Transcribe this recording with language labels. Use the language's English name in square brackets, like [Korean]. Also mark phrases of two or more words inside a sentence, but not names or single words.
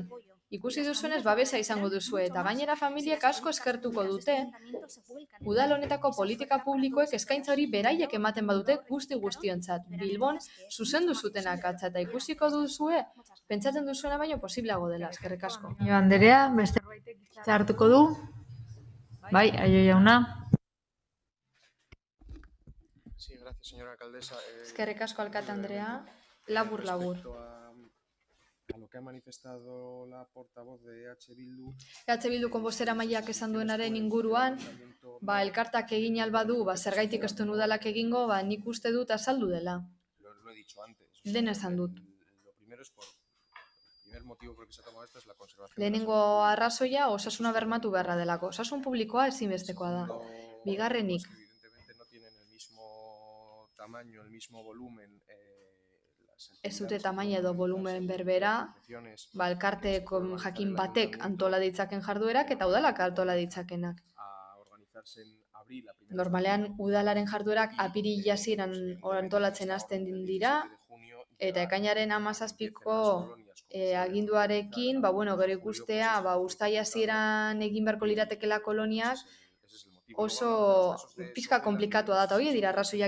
[Basque] Ikusi duzuenez babesa izango duzue eta gainera familiek asko eskertuko dute, udal honetako politika publikoek eskaintza hori beraiek ematen badute guztiontzat. Bilbon zuzendu zuten akatsa eta ikusiko duzue, pentsatzen duzuena baino posibleago dela, eskerrik asko. Anderea, beste hitza hartuko du? Bai, Aio jauna. [Spanish] Sí, gracias, señora alcaldesa. [Basque] Eskerrik asko, alkate Andrea. Labur. [Spanish] A lo que ha manifestado la portavoz de EH Bildu. [Basque] EH Bilduko bozeramaileak esan duenaren inguruan, elkartak egin albadu, zergaitik ez duen udalak egingo, nik uste dut azaldu dela. [Spanish] Lo he dicho antes. [Basque] Lehen esan dut. [Spanish] Lo primero es el primer motivo por el que se ha tomado esto es la conservación. [Basque] Lehenengo arrazoia osasuna bermatu beharra delako. Osasun publikoa ezinbestekoa da. Bigarrenik. [Spanish] Evidentemente no tienen el mismo tamaño, el mismo volumen. [Basque] Ez dute tamaina edo volumen berbera, elkarte jakin batek antola ditzaken jarduerak eta udalak antola ditzakenak. Normalean udalaren jarduerak apirila hasieran antolatzen hasten dira, eta ekainaren 17ko aginduarekin, gero ikustea, uztaila hasieran egin beharko liratekela koloniak, oso pixka komplikatua da, eta hori dira arrazoiak.